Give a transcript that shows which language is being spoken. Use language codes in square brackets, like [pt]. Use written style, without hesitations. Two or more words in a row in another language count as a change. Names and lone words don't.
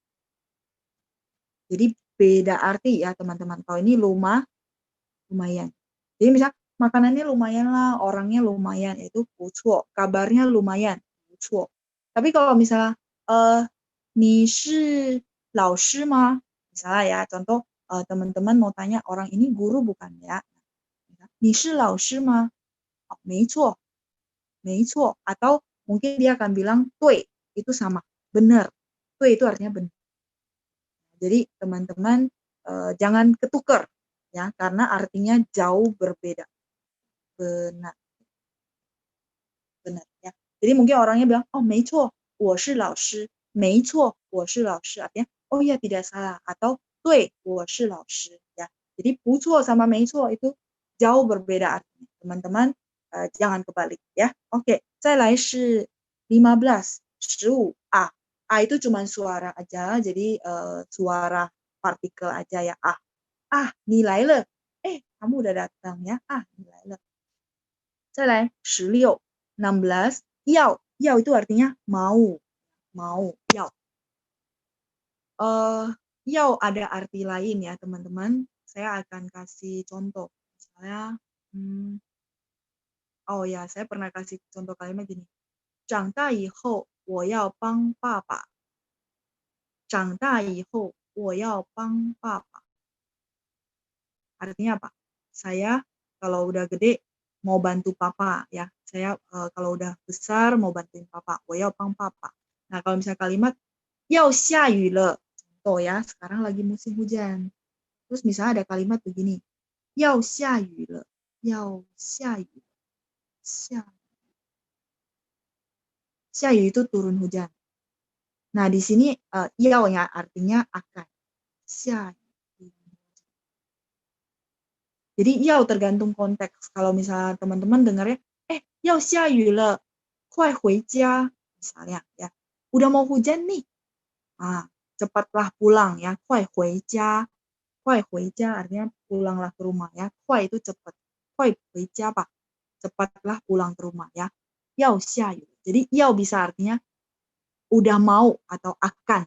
[id] Jadi beda arti ya teman-teman. Kalau ini lumayan. Jadi misal makanannya lumayan lah, orangnya lumayan, itu 不错. Kabarnya lumayan, [zh] 不错. [id] Tapi kalau misalnya [zh] 你是老师吗? [id] Misalnya ya, contoh teman-teman mau tanya orang ini guru bukan ya? [zh] 你是老师吗? 没错. 没错. [id] Atau mungkin dia akan bilang 对, itu sama, benar. 对 itu artinya benar. Jadi teman-teman jangan ketukar ya, karena artinya jauh berbeda. Benar ya. Jadi mungkin orangnya bilang, [zh] oh 没错，我是老师，没错，我是老师, [id] artinya oh ya tidak salah, atau [zh] 对，我是老师 [id] ya. Jadi 不错 sama 没错 itu jauh berbeda artinya. Teman-teman jangan kebalik ya. Oke, [zh] 再来是15, 15. [id] Itu cuma suara aja, jadi suara partikel aja ya. [zh] 你来了. [id] Kamu udah datang ya. [zh] 你来了. 再来16, 16. [id] 要 itu artinya mau, [zh] 要. [id] 要 ada arti lain ya teman-teman. Saya akan kasih contoh. Misalnya, saya pernah kasih contoh kalimat gini. [zh] 长大以后我要帮爸爸. 长大以后我要帮爸爸. [id] Artinya apa? Saya kalau udah gede mau bantu papa ya. Saya kalau udah besar mau bantuin papa. [zh] 我要帮爸爸. [id] Nah, kalau misalnya kalimat [zh] 要下雨了. [id] Contoh ya, sekarang lagi musim hujan. Terus misalnya ada kalimat begini. [zh] 要下雨了. 要下雨. [id] 下雨 itu turun hujan. Nah, di sini 要 ya artinya akan. [zh] 下雨. [id] Jadi 要 tergantung konteks. Kalau misalnya teman-teman dengarnya [zh] 要下雨了, 快回家 [id] misalnya ya. Udah mau hujan nih. Cepatlah pulang ya. [zh] 快回家. 快回家 [id] artinya pulanglah ke rumah ya. 快 itu cepat. [zh] 快回家吧. [id] Cepatlah pulang ke rumah ya. [zh] 要下雨. [id] Jadi 要 bisa artinya udah mau atau akan.